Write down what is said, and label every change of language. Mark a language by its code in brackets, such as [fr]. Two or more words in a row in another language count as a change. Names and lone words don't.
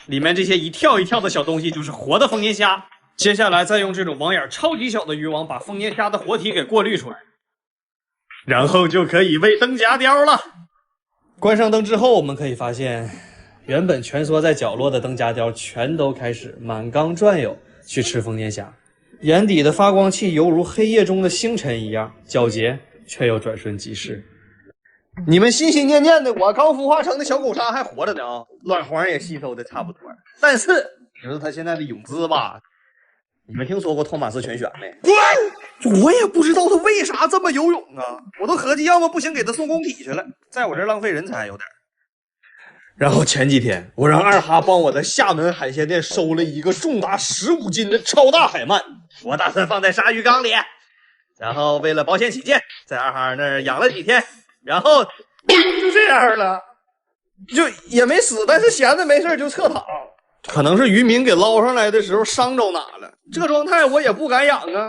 [zh] 裡面這些一跳一跳的小東西就是活的豐年蝦。接下來再用這種網眼超級小的漁網把豐年蝦的活體給過濾出來，然後就可以餵燈夾鯛了。關上燈之後，我們可以發現，原本蜷縮在角落的燈夾鯛全都開始滿缸轉悠去吃豐年蝦。眼底的發光器猶如黑夜中的星辰一樣皎潔，卻又轉瞬即逝。你們心心念念的我剛孵化成的小狗鲨還活着呢啊，卵黃也吸收的差不多。但是你知道他現在的泳姿吧？你們聽說過托馬斯全旋沒？我也不知道他為啥這麼游泳啊！我都合計要麼不行給他送工體去了，在我這兒浪費人才有點。然後前幾天我讓二哈幫我在廈門海鮮店收了一個重達15斤的超大海鰻，我打算放在鯊魚缸裡，然後為了保險起見，在二哈那兒養了幾天。然後就這樣了，就也沒死，但是閒着沒事就側躺，可能是漁民給撈上來的時候傷着哪了，這狀態我也不敢養啊。